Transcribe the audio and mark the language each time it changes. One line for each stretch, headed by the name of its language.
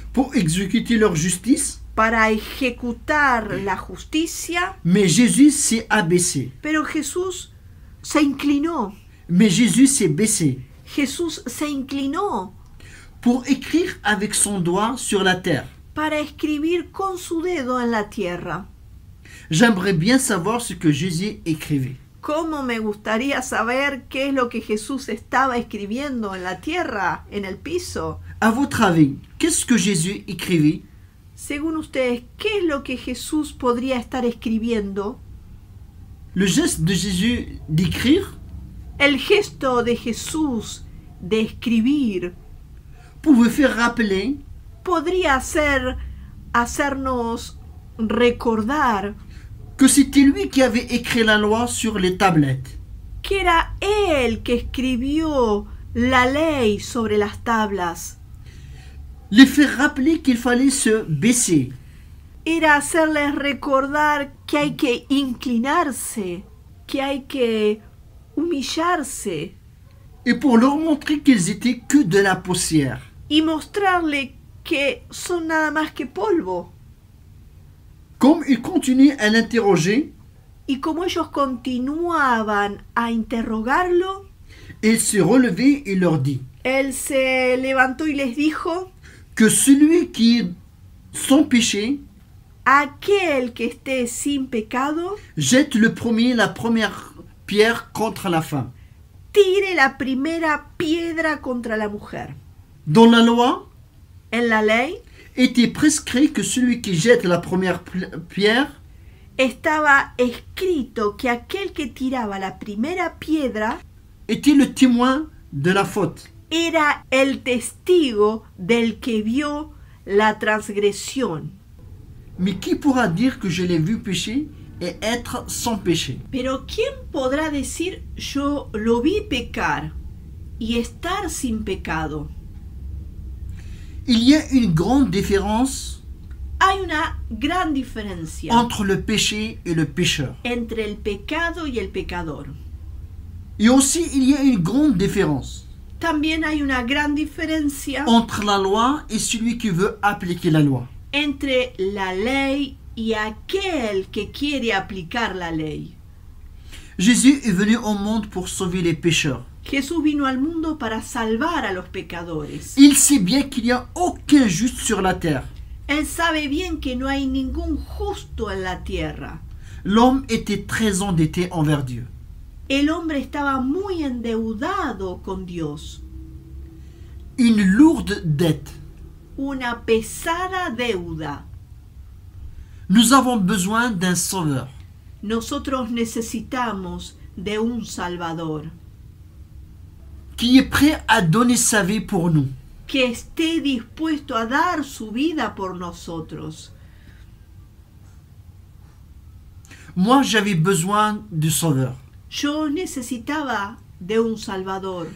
French: pour exécuter leur justice,
Spanish: para ejecutar la justicia,
French: mais Jésus s'est abaissé.
Spanish: pero Jesús se inclinó.
French: Mais Jésus s'est baissé
Spanish: Jesús se inclinó
French: pour écrire avec son doigt sur la terre.
Spanish: para escribir con su dedo en la tierra.
French: J'aimerais bien savoir ce que Jésus écrivait.
Spanish: ¿Cómo me gustaría saber qué es lo que Jesús estaba escribiendo en la tierra, en el piso?
French: À votre avis, qu'est-ce que Jésus écrivait?
Spanish: Según ustedes, ¿qué es lo que Jesús podría estar escribiendo?
French: Le geste de Jésus d'écrire
Spanish: El gesto de Jesús de escribir
French: pouvait faire rappeler
Spanish: podría hacernos recordar
French: que c'était lui qui avait écrit la loi sur les tablettes.
Spanish: que era Él que escribió la ley sobre las tablas.
French: Les faire rappeler qu'il fallait se baisser,
Spanish: era hacerles recordar que hay que inclinarse, que hay que humillarse
French: et pour leur montrer qu'ils étaient que de la poussière.
Spanish: y mostrarle que son nada más que polvo.
French: Comme il continuait à l'interroger,
Spanish: Y como ellos continuaban a interrogarlo,
French: il se relevait et leur dit
Spanish: él se levantó y les dijo:
French: que celui qui est sans péché
Spanish: aquel que esté sin pecado,
French: jette le premier la première pierre contre la femme.
Spanish: tire la primera piedra contra la mujer.
French: Dans la loi,
Spanish: En la ley
French: était prescrit que celui qui jette la première pierre
Spanish: estaba escrito que aquel que tiraba la primera piedra
French: était le témoin de la faute.
Spanish: era el testigo del que vio la transgresión.
French: Mais qui pourra dire que je l'ai vu pécher et être sans péché?
Spanish: Pero ¿quién podrá decir yo lo vi pecar y estar sin pecado?
French: Il y a une grande différence
Spanish: Hay una gran diferencia
French: entre le péché et le pécheur.
Spanish: entre el pecado y el pecador.
French: Et aussi, il y a une grande différence
Spanish: También hay una gran diferencia
French: entre la loi et celui qui veut appliquer la loi.
Spanish: entre la ley y aquel que quiere aplicar la ley.
French: Jésus est venu au monde pour sauver les pécheurs.
Spanish: Jesús vino al mundo para salvar a los pecadores.
French: Il sait bien qu'il n'y a aucun juste sur la terre.
Spanish: Él sabe bien que no hay ningún justo en la tierra.
French: L'homme était très endetté envers Dieu.
Spanish: El hombre estaba muy endeudado con Dios.
French: Une lourde dette.
Spanish: Una pesada deuda.
French: Nous avons besoin d'un sauveur.
Spanish: Nosotros necesitamos de un Salvador
French: Qui est prêt à donner sa vie pour nous.
Spanish: que esté dispuesto a dar su vida por nosotros.
French: Moi, j'avais besoin du sauveur.
Spanish: Yo necesitaba de un Salvador.